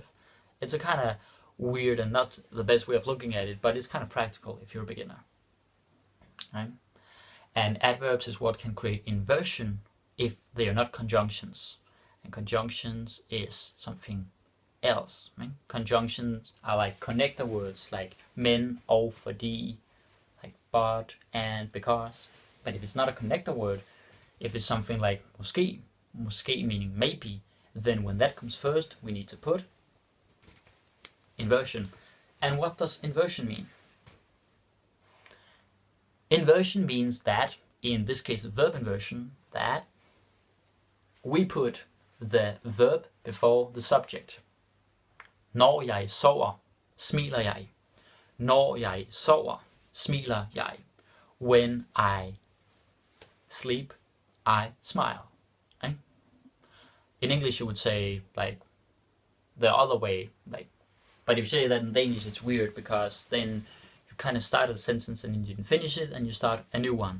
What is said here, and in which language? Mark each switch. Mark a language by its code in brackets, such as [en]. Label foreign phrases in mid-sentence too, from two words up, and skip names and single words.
[en] It's a kind of weird and not the best way of looking at it, but it's kind of practical if you're a beginner. Right? And adverbs is what can create inversion if they are not conjunctions. And conjunctions is something else. Right? Conjunctions are like connector words like [da] men, og, fordi, [en] like but, and, because. But if it's not a connector word, if it's something like måske meaning maybe, then when that comes first, we need to put inversion. And what does inversion mean? Inversion means that, in this case verb inversion, that we put the verb before the subject. [da] Når jeg sover, smiler jeg. Når jeg sover, smiler jeg. [en] When I sleep, I smile. Right? In English you would say like the other way, like, but if you say that in Danish it's weird because then you kind of start a sentence and you didn't finish it and you start a new one.